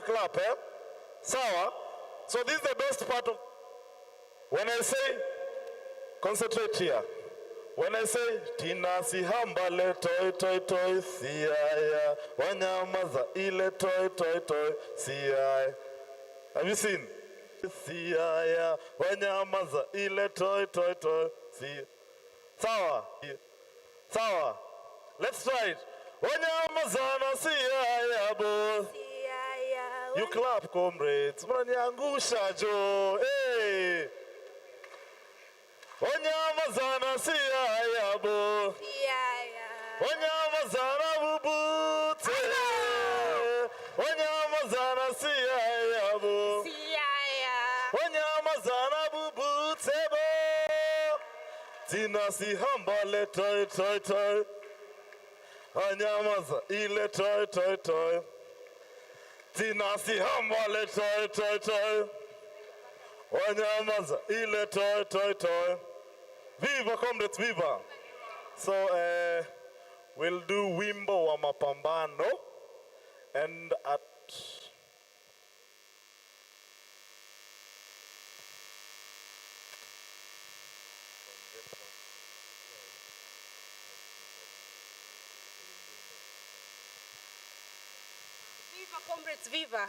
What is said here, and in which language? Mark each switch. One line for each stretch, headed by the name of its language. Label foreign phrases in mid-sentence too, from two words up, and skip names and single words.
English: clap, eh? Sawa. So this is the best part of, when I say, concentrate here. When I say,
Swahili: Tina si hambale toy toy toy siaya, wanyamaza ile toy toy toy siaya.
English: Have you seen?
Swahili: Siaya, wanyamaza ile toy toy toy siaya. Sawa. Sawa.
English: Let's try it.
Swahili: Wanyamaza na siaya bo.
English: You clap,
Swahili: comrades. Mnaniangusha jo. Hey. Wanyamazana siaya bo. Wanyamazana bubute. Wanyamazana siaya bo. Wanyamazana bubute bo. Tina si hambale toy toy toy. Wanyamaza ile toy toy toy. Tina si hambale toy toy toy. Wanyamaza ile toy toy toy.
English: Viva comrades, viva. So we'll do
Swahili: wimbo wa mapambano,
English: and at Viva comrades, viva.